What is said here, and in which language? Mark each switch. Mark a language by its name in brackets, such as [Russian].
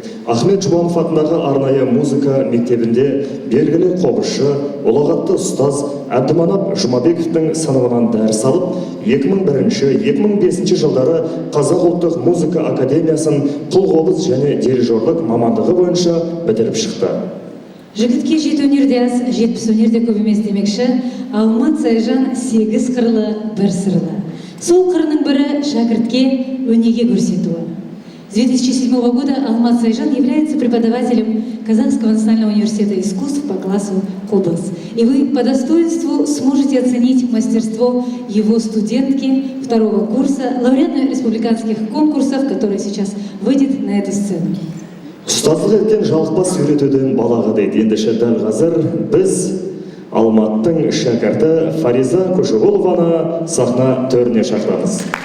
[Kazakh] Ахмет Жұбанов атындағы арнайы музыка мектебінде белгілі қобызшы, ұлағатты ұстаз Әбдіманап Жұмабековтың сыныбынан дәріс алып, 2001-2005 жылдары Қазақ ұлттық музыка академиясын құлқобыз және дирижерлік мамандығы бойынша бітіріп шықты. Жігітке жеті өнерде аз, жетпіс өнерде көп емес демекші, Алмат Сайжан 8 қырлы, бір сырлы. Сол қырының бірі шәкіртке өнеге көрсетуі. [Russian] С 2007 года Алмат Сайжан является преподавателем Казанского национального университета искусств по классу Кобас. И вы по достоинству сможете оценить мастерство его студентки 2-го курса, лауреата республиканских конкурсов, которая сейчас выйдет на эту сцену. [Kazakh] Ұстаздық еткен жалықпас үйретуден балаға дейді. Ендеше дәл қазір біз Алматтың шәкірті Фариза Көшеғұлованы сахна төріне шақырамыз.